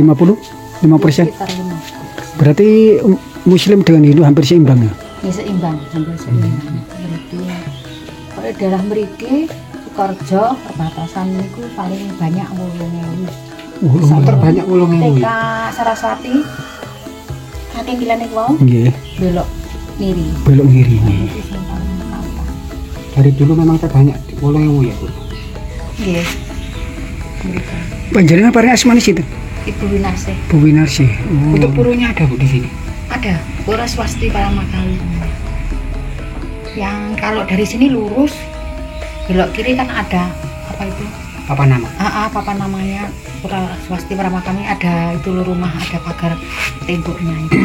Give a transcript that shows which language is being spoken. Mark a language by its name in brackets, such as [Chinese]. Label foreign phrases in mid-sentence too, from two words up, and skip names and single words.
[Indonesian] 50%? sekitar 50%. Berarti Muslim dengan Hindu hampir seimbang ya? Ya seimbang, hampir seimbang. Berarti kalau daerah mriki Sukorejo perbatasan niku paling banyak 80.000. Terbanyak 80.000. TK [Javanese] Saraswati saking kilane wau Nggih. [Indonesian] belok kiri. Belok kiri. Itu sing paling nampak. Dari dulu memang terbanyak 80.000 ya, Bu? [Javanese] Nggih. Mriki. Panjenengan paling asmane situ? [Indonesian] Ibu Winasih. Bu Winarsi. Untuk purunya ada, Bu, di sini? Ada, Pura Swasti Paramakali. Yang kalau dari sini lurus belok kiri kan ada apa itu? Apa nama? Papan namanya Pura Swasti Paramakami, ada itu rumah, ada pagar temboknya itu.